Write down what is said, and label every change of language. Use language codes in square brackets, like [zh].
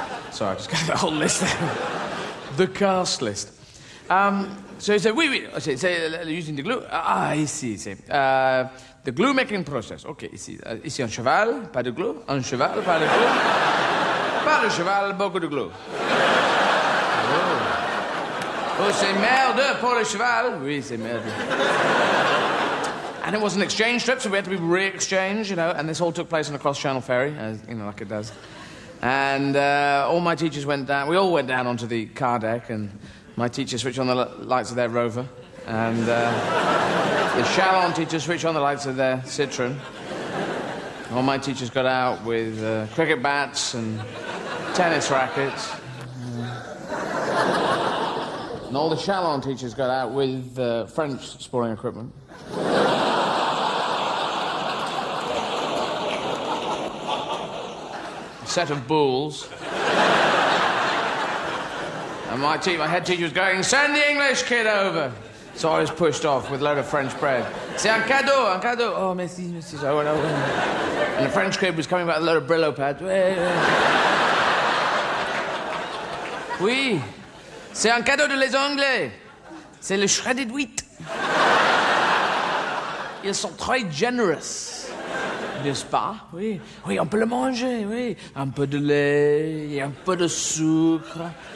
[en] Sorry, I just got the whole list there. The cast list. So he said, oui. C'est using the glue. [fr] Ici, c'est... [en] the glue making process. [fr] OK, ici. Ici, un cheval, pas de glue. Un cheval, pas de glue. Pas de cheval, beaucoup de glue. Oh, c'est merde pour le cheval. Oui, c'est merde. [en] And it was an exchange trip, so we had to be re-exchanged, you know, and this all took place on a cross-channel ferry, as, you know, like it does. And all my teachers went down, we all went down onto the car deck, and my teacher switched on the lights of their Rover, and the Chalon teachers switched on the lights of their Citroen. All my teachers got out with cricket bats and tennis rackets. And all the Chalon teachers got out with French sporting equipment. A set of bulls. And my head teacher was going, send the English kid over. So I was pushed off with a load of French bread. [fr] C'est un cadeau, un cadeau. [en] Oh, merci. So I went over. And the French kid was coming back with a load of Brillo pads. [fr] Oui. C'est un cadeau de les Anglais. C'est le shredded wheat. Ils sont très generous. N'est-ce pas? Oui. Oui, on peut le manger, oui. Un peu de lait, et un peu de sucre.